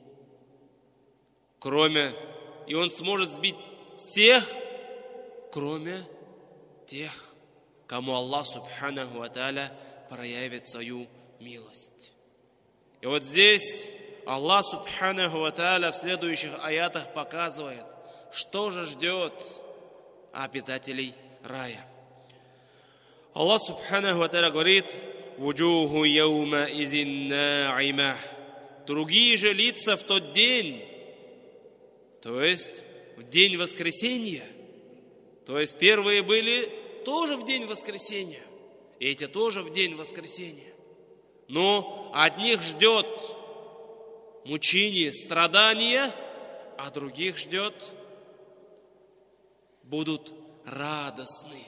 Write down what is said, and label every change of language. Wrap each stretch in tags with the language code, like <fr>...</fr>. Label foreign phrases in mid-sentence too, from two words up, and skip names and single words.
<ru>И он сможет сбить всех, кроме тех, кому Аллах</ru> <ar>سبحانه وتعالى</ar> <ru>проявит свою милость. И вот здесь Аллах</ru> <ar>سبحانه وتعالى</ar> <ru>в следующих аятах показывает, что же ждет обитателей рая. Аллах</ru> <ar>سبحانه وتعالى</ar> <ru>говорит:</ru> <ar>«وجوه يومئذ ناعمة».</ar> <ru>Другие же лица в тот день, то есть в день воскресения, то есть первые были тоже в день воскресения, и эти тоже в день воскресения. Но одних ждет мучение, страдания, а других ждет, будут радостны.</ru>